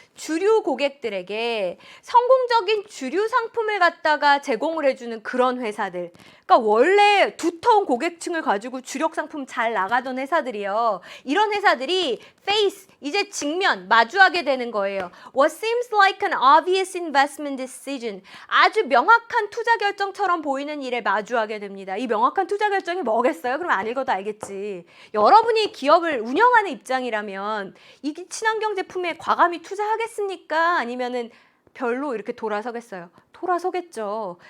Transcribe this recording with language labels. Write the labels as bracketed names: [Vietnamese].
[Korean] 주류 고객들에게 성공적인 주류 상품을 갖다가 제공을 해주는 그런 회사들. 그러니까 원래 두터운 고객층을 가지고 주력 상품 잘 나가던 회사들이요. 이런 회사들이 face, 이제 직면, 마주하게 되는 거예요. [English] What seems like an obvious investment decision. [Korean] 아주 명확한 투자 결정처럼 보이는 일에 마주하게 됩니다. 이 명확한 투자 결정이 뭐겠어요? 그럼 안 읽어도 알겠지. 여러분이 기업을 운영하는 입장이라면 이 친환경 제품에 과감히 투자하겠습니까? 아니면은 별로 이렇게 돌아서겠어요? 돌아서겠죠.